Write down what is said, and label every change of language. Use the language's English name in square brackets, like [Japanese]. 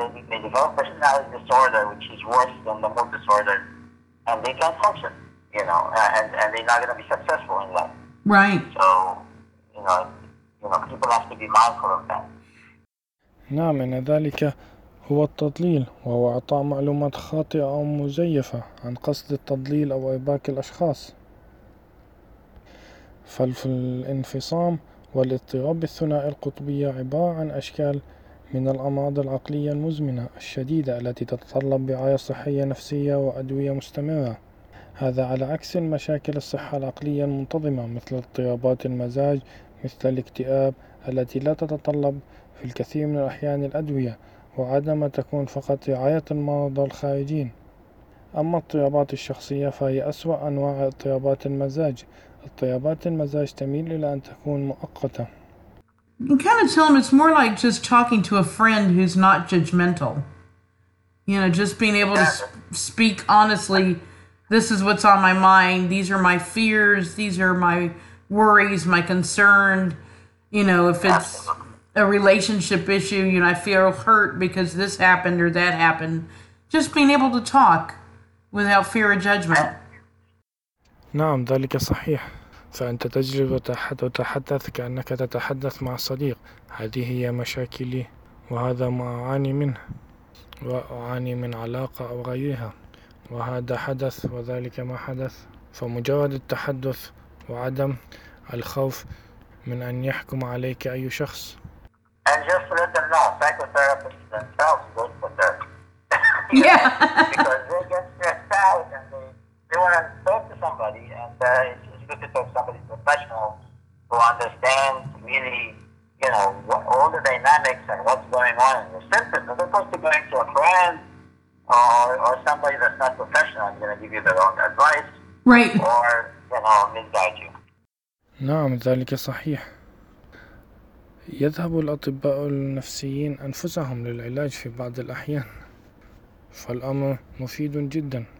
[English] They develop personality disorder, which is worse than the mood disorder, and they can't function, and they're not going to be successful in life. Right. So, people have to be mindful of that. [Arabic] نعم، إن ذلك هو التضليل، وهو إعطاء معلومات خاطئة أو مزيفة عن قصد التضليل أو إرباك الأشخاص. فالانفصام والاضطراب الثنائي القطبية عبارة عن أشكال من الأمراض العقلية المزمنة الشديدة التي تتطلب رعاية صحية نفسية وأدوية مستمرة. هذا على عكس مشاكل الصحة العقلية المنتظمة مثل اضطرابات المزاج، مثل الاكتئاب، التي لا تتطلب في الكثير من الأحيان الأدوية، وعادة ما تكون فقط رعاية المرضى الخارجين. أما اضطرابات الشخصية فهي أسوأ أنواع اضطرابات المزاج. اضطرابات المزاج تميل إلى أن تكون مؤقتة. [English] You can kind of tell him it's more like just talking to a friend who's not judgmental. You know, just being able to speak honestly. This is what's on my mind. These are my fears. These are my worries, my concern. You know, if it's a relationship issue, you know, I feel hurt because this happened or that happened. Just being able to talk without fear of judgment. [Arabic] نعم ذلك صحيح. فأنت تجلس وتتحدث كأنك تتحدث مع صديق. هذه هي مشاكلي وهذا ما أعاني منه، وأعاني من علاقة أو غيرها، وهذا حدث وذلك ما حدث. فمجرد التحدث وعدم الخوف من أن يحكم عليك أي شخص. [English] And just let them know, psychotherapists themselves go for therapy. Yeah. Because they get stressed out and they want to talk to somebody, and it's good to talk to somebody professional who understands really, you know, what, all the dynamics and what's going on in the symptoms, as opposed to going to a friend or somebody that's not professional and going to give you the wrong advice. Right. Or, you know, misguide you. [Arabic] نعم ذلك صحيح. يذهب الأطباء النفسيين أنفسهم للعلاج في بعض الأحيان، فالأمر مفيد جدا.